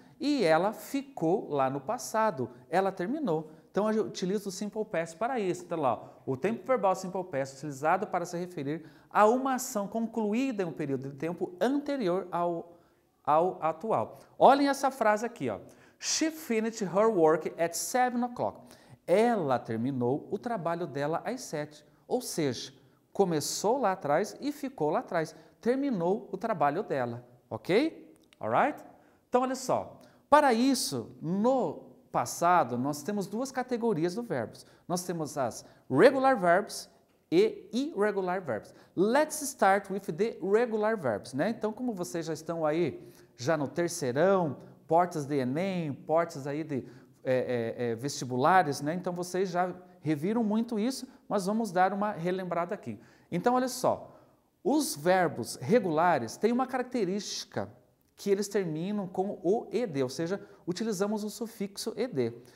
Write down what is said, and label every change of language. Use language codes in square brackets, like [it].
[pt] E ela ficou lá no passado, ela terminou. Então, eu utilizo o Simple Past para isso. Então, lá, o tempo verbal Simple Past utilizado para se referir a uma ação concluída em um período de tempo anterior ao atual. Olhem essa frase aqui, ó. [en] She finished her work at 7 o'clock. [pt] Ela terminou o trabalho dela às 7. Ou seja, começou lá atrás e ficou lá atrás. Terminou o trabalho dela, ok? Alright? Então, olha só. Para isso, no passado, nós temos duas categorias do verbos. Nós temos as regular verbs e irregular verbs. [en] Let's start with the regular verbs, [pt] né? Então, como vocês já estão aí, já no terceirão, portas de Enem, portas aí de vestibulares, né? Então, vocês já reviram muito isso, mas vamos dar uma relembrada aqui. Então, olha só, os verbos regulares têm uma característica que eles terminam com o ed, ou seja, utilizamos o sufixo ed.